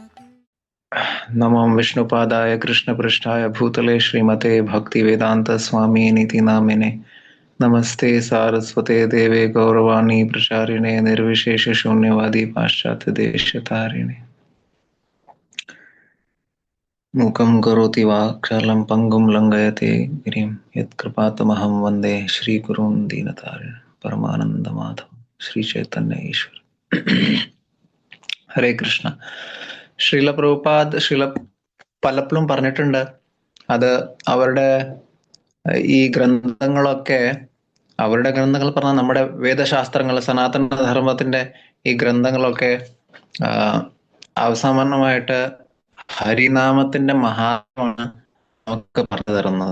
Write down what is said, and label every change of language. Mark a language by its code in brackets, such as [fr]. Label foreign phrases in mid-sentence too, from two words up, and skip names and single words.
[sa] Namam Vishnupadaya Krishna Prishtaya Bhutale Srimate Bhakti Vedanta Swami Niti Namine Namaste Saraswate Deve Gauravani Pracharine Nirvishesha Shunyavadi Paschatya Deshatarine Mukam Karoti Vakshalam Pangum Langayate Girim Yat Kripatamaham Vande Shri Gurun Dinatarine Paramananda Madhavam Shri Chaitanya Ishwar Hare Krishna. [ml] ശ്രീല പ്രഭുപാദ് പലപ്പോഴും പറഞ്ഞിട്ടുണ്ട്. അത് അവരുടെ ഈ ഗ്രന്ഥങ്ങളൊക്കെ, അവരുടെ ഗ്രന്ഥങ്ങൾ പറഞ്ഞാൽ നമ്മുടെ വേദശാസ്ത്രങ്ങൾ, സനാതന ധർമ്മത്തിന്റെ ഈ ഗ്രന്ഥങ്ങളൊക്കെ അവസാനമായിട്ട് ഹരിനാമത്തിന്റെ മഹാത്മ്യമാണ് നമുക്ക് പറഞ്ഞു തരുന്നത്.